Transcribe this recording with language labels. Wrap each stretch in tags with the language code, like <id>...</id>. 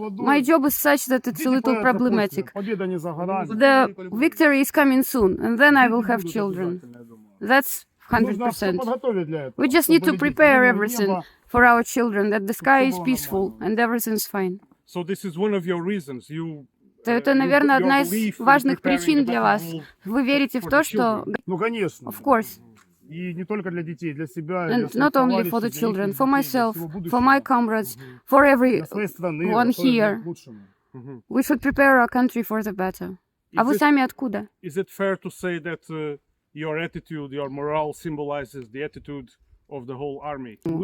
<en>My job is such that it's a little problematic. The victory is coming soon, and then I will have children. That's 100%. We just need to prepare everything for our children, that the sky is peaceful and everything's fine. So this is one of your reasons.</en> <ru>Это, наверное, одна из важных причин для вас. Вы верите в то, что...</ru> <en>Of course. And not only for the children, for myself, for my comrades, for everyone here. We should prepare our country for the better.</en> <ru>А вы сами откуда?</ru> <en>Is it fair to say that your attitude, your morale symbolizes the attitude of the whole army?</en>